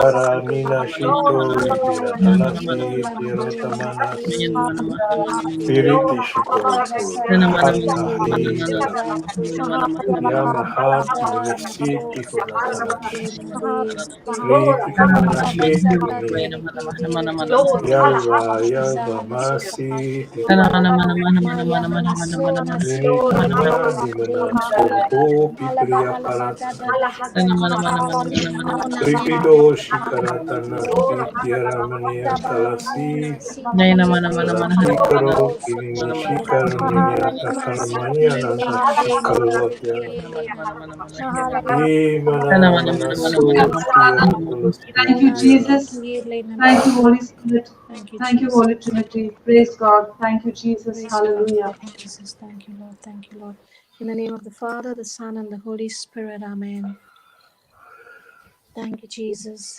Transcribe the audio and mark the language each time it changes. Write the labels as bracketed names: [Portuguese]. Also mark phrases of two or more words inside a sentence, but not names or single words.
[English] Kara Nina Shito Tira Talasi Tiro Tamanas. yana mana Piriti Shikoroto Hata Hi Yamahat Minisiti Horatalash. Riti Karanashiti Muni. Yalva Yalva Masi Tito. Mini Kana Dimana Sorho Pipriya Paratana. Ripido Shikaratana Titiaramania Talasi. Rati Karo Kirini Shikaramania Takaramania Nanta Shikalvapya. Ye Mana Mana So Thank you, Tiaratalasu. Jesus. Thank you, Holy Spirit. Thank you, Thank you, Jesus. Holy Trinity. Praise God. Thank you, Jesus. Praise God. Hallelujah. Thank you, Jesus. Thank you, Lord. Thank you, Lord. In the name of the Father, the Son, and the Holy Spirit. Amen. Thank you, Jesus.